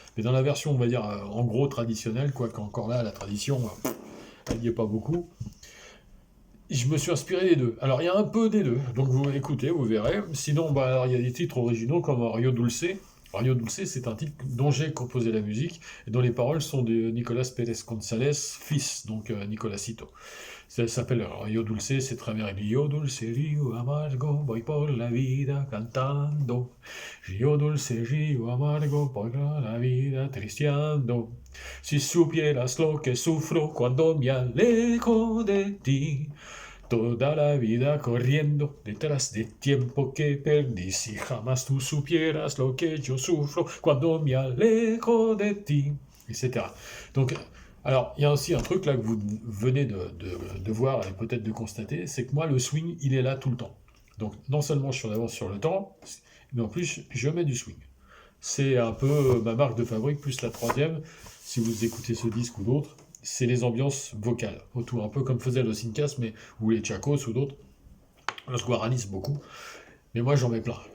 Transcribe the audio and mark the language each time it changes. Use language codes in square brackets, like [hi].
[fr] Mais dans la version, on va dire, en gros traditionnelle, quoique encore là, la tradition, elle n'y est pas beaucoup, je me suis inspiré des deux. Alors il y a un peu des deux, donc vous écoutez, vous verrez. Sinon, bah, alors, il y a des titres originaux comme Rio Dulce. Rio Dulce, c'est un titre dont j'ai composé la musique, et dont les paroles sont de Nicolas Pérez González, fils, donc Nicolasito. Ça s'appelle Rio Dulce, c'est très bien. [es] Rio Dulce, Rio Amargo, voy por la vida cantando. Rio Dulce, Rio Amargo, voy por la vida tristeando. Si supieras lo que sufro cuando me alejo de ti. Toda la vida corriendo detrás del tiempo que perdí. Si jamás tú supieras lo que yo sufro cuando me alejo de ti, etc. [fr] Donc, alors, il y a aussi un truc là que vous venez de voir et peut-être de constater, c'est que moi, le swing, il est là tout le temps. Donc, non seulement je suis en avance sur le temps, mais en plus, je mets du swing. C'est un peu ma marque de fabrique, plus la troisième, si vous écoutez ce disque ou d'autres, c'est les ambiances vocales autour, un peu comme faisait Los Incas, mais ou les Tchakos ou d'autres, Los Guaranis beaucoup. Mais moi, j'en mets plein.